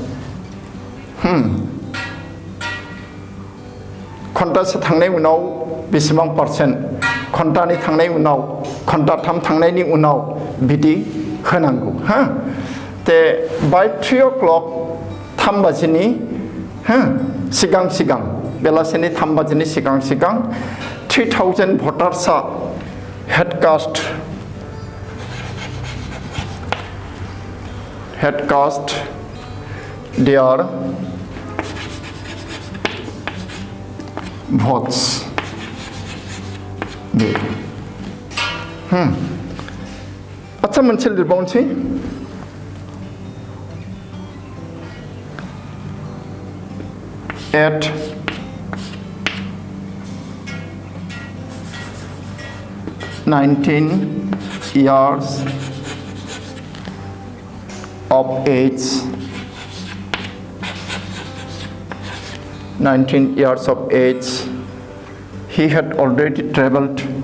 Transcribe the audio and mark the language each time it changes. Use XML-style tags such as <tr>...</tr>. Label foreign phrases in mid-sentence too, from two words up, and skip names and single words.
<brx>घन्टासे थांनाय उनाव बेसेबां पारसेन्ट घन्टानै थांनाय उनाव घन्टाथाम थांनायनि उनाव बिदि होनांगौ ते बाय 3 o'clock 3 बाजिनि सिगां सिगां बेलासिनि 3 बाजिनि सिगां सिगां 3,000 भटार्सआ</brx> <en>had cast their votes.</en> <brx>आच्छा मोनसे लिरबावनोसै at</brx> <en>19 years of age, 19 years of age, he had already traveled</en>